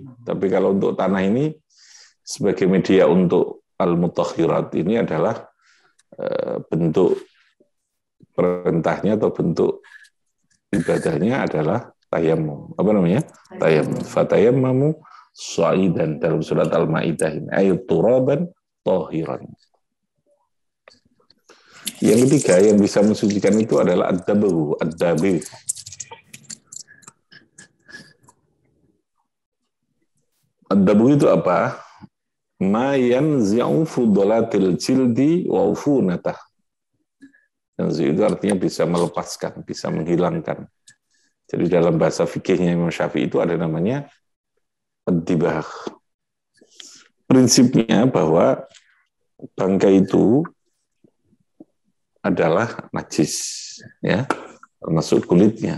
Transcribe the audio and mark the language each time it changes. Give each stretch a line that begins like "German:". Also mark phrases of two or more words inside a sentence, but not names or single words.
Indonesian: Tapi kalau untuk tanah ini, sebagai media untuk al-mutahhirat, ini adalah bentuk perintahnya atau bentuk ibadahnya adalah tayamum. Apa namanya? Tayamum.
Arabic: فتيمموا صعيدا
Indonesian: dalam surat Al-Maidah ini. Ayat
Arabic: ترابا طاهرا.
Indonesian: Yang ketiga yang bisa mensucikan itu adalah ad-dabu, ad-dabi. Ad-dabu itu apa?
Arabic: ما ينزع فضلات الجلد وعفونته.
Indonesian: Yanzi itu artinya bisa melepaskan, bisa menghilangkan. Jadi dalam bahasa fikihnya Imam Syafi'i itu ada namanya ad-dibah. Prinsipnya bahwa bangkai itu adalah najis, ya, termasuk kulitnya.